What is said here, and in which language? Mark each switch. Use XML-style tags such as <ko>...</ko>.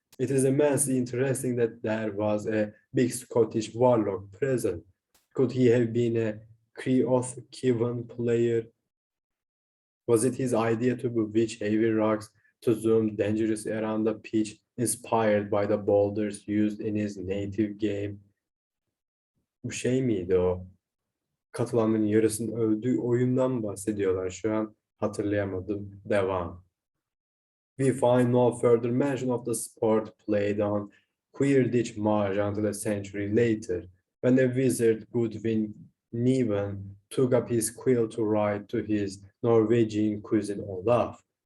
<en>It is immensely interesting that there was a big Scottish warlock present. Could he have been a Creoth-Kivan player? Was it his idea to bewitch heavy rocks to zoom dangerously around the pitch, inspired by the boulders used in his native game?</en> <tr>Bu şey miydi o? Katılanların yarısının öldüğü oyundan bahsediyorlar şu an. Hatırlayamadım. Devam.</tr> <en>We find no further mention of the sport played on Quidditch Marsh until a century later, when the wizard Goodwin Neven took up his quill to write to his Norwegian cousin Olaf.</en>